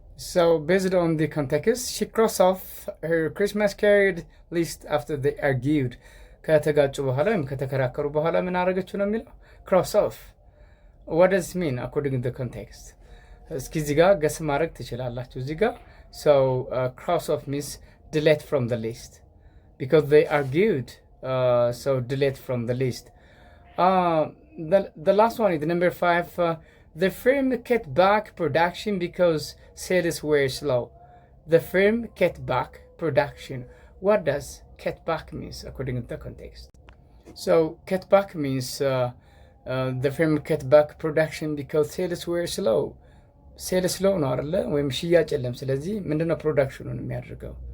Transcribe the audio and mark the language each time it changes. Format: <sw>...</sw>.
<en>So based on the context, she crossed off her Christmas card list after they argued.</en> <am>ከተጋጩ በኋላ ወይም ከተከራከሩ በኋላ ምን አደረገችው ነው የሚለው cross off.</am> <en>What does it mean according to the context?</en> <am>እስኪ እዚህ ጋር ገስ ማድረግ ትችላላችሁ እዚህ ጋር.</am> <en>So cross off means delete from the list because they argued. So delete from the list. The last one is number 5. The firm cut back production because sales were slow. The firm cut back production. What does cut back means according to the context? So cut back means the firm cut back production because sales were slow. Sales slow ነው አይደለ?</en> <am>ወይም ሽያጭ የለም። ስለዚህ ምንድነው ፕሮዳክሽኑን የሚያደርገው?</am>